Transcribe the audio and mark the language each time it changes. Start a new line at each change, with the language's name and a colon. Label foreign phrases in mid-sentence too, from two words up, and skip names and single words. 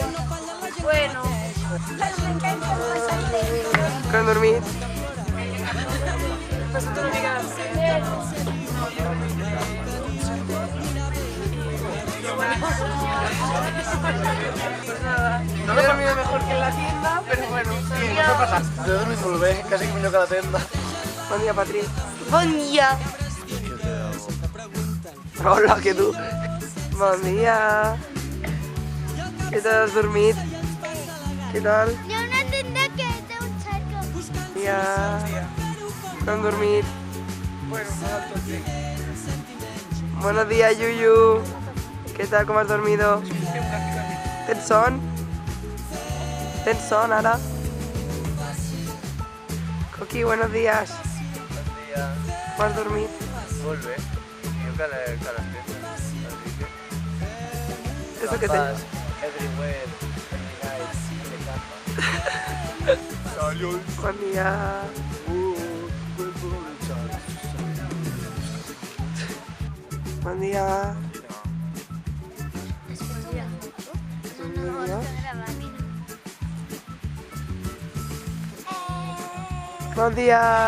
Spanish: Bueno.
Catalan: Com hem dormit?
Spanish: No he dormido mejor que en la tienda, pero bueno.
Catalan: Sí, no passa. Jo he dormit molt bé, quasi que millor que a la tenda. Bon dia, Patri. Bon dia! Hola, que tu. Bon dia. Què tal has dormit? Què tal? Hi ha una tenda que té un xarco. Bon dia. Com hem dormit?
Spanish: Buenos días, Yuyu. ¿Qué tal? ¿Cómo has dormido?
Catalan: ¿Tens son? ¿Tens son ara?
Spanish: Coqui, buenos días.
Catalan: Bon dia.
Spanish: ¿Cómo has dormit?
Catalan: Molt bé. Jo que a les tendes. Així que...
Spanish: Eso que tens.
English: Everywhere, every night, every campa.
Catalan: Salut. Bon dia. Bon dia. Bon dia. Bon dia.